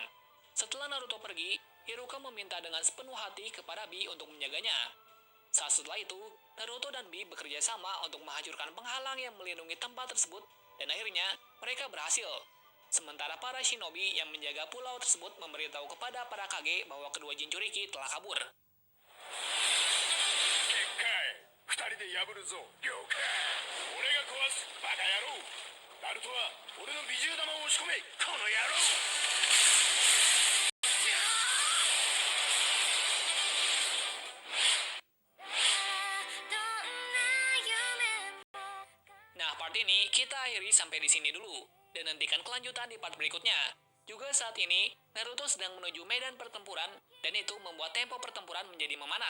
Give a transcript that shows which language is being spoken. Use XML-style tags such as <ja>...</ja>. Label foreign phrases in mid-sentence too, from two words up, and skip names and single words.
<id>Setelah Naruto pergi, Iruka meminta dengan sepenuh hati kepada Bi untuk menjaganya. Saat setelah itu, Naruto dan Bi bekerja sama untuk menghancurkan penghalang yang melindungi tempat tersebut, dan akhirnya mereka berhasil. Sementara para shinobi yang menjaga pulau tersebut memberitahu kepada para Kage bahwa kedua Jinchuriki telah kabur.</id> <ja>Kekkai, 2人で破るぞ。了解。俺が壊す。バカ野郎。ナルトは俺の美獣玉を押し込め。この野郎。</ja> <id>Nah, part ini kita akhiri sampai di sini dulu, dan nantikan kelanjutan di part berikutnya. Juga saat ini, Naruto sedang menuju medan pertempuran, dan itu membuat tempo pertempuran menjadi memanas.</id>